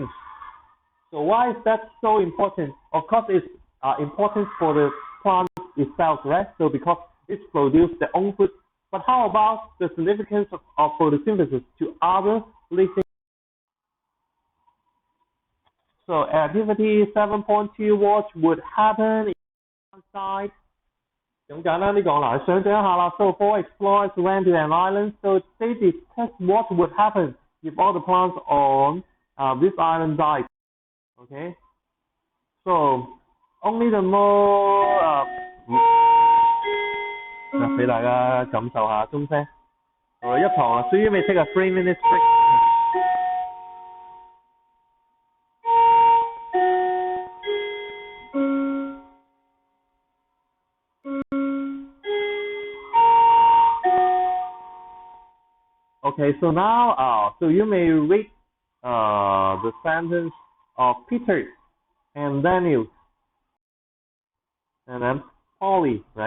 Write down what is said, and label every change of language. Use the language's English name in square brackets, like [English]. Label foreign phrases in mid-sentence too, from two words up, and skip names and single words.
[English] So why is that so important? Of course, it's important for the plant itself, right? So because it produces their own food. But how about the significance of photosynthesis to other living things? So activity 7.2, what would happen inside? [Cantonese] 咁簡單啲講啦，想象一下啦。 [English] So four explorers went to an island. So they test what would happen if all the plants on this island died. Okay. So only the more [Cantonese] 俾大家感受下鐘聲。我哋一堂啦， [English] so you may take a 3 minute break. Okay, so now, so you may read the sentence of Peter and Daniel, and then Polly, right?